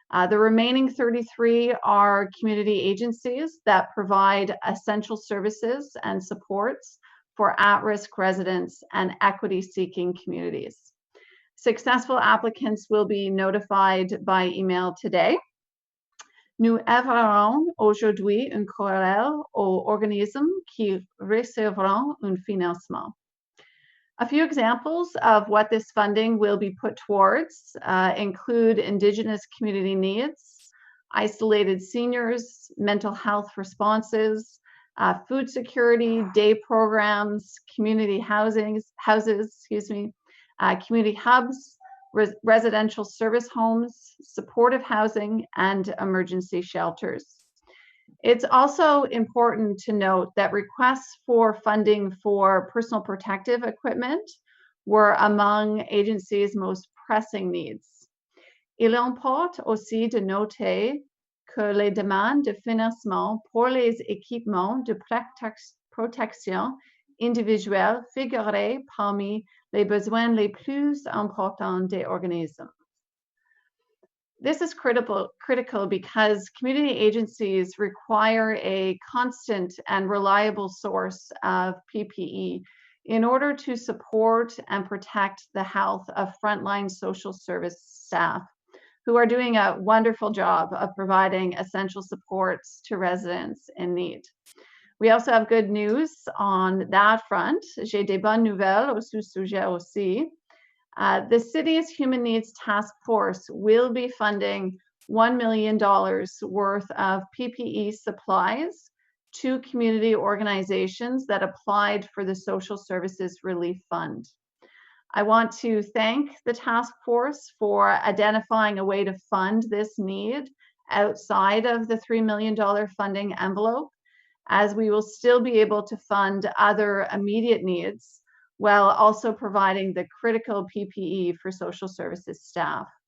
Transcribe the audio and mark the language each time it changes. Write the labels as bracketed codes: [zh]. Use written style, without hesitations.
[en] The remaining 33 are community agencies that provide essential services and supports for at-risk residents and equity-seeking communities. Successful applicants will be notified by email today. [fr] Nous enverrons aujourd'hui un courriel aux organismes qui recevront un financement. [en] A few examples of what this funding will be put towards include Indigenous community needs, isolated seniors, mental health responses, food security, day programs, community houses, community hubs, residential service homes, supportive housing, and emergency shelters. It's also important to note that requests for funding for personal protective equipment were among agencies' most pressing needs. [fr] Il importe aussi de noter que les demandes de financement pour les équipements de protection individuelle figuraient parmi les besoins les plus importants des organismes. [en] This is critical because community agencies require a constant and reliable source of PPE in order to support and protect the health of frontline social service staff, who are doing a wonderful job of providing essential supports to residents in need. We also have good news on that front. [fr] J'ai des bonnes nouvelles au sujet aussi. [en] The city's Human Needs Task Force will be funding $1 million worth of PPE supplies to community organizations that applied for the Social Services Relief Fund. I want to thank the task force for identifying a way to fund this need outside of the $3 million funding envelope, as we will still be able to fund other immediate needs while also providing the critical PPE for social services staff.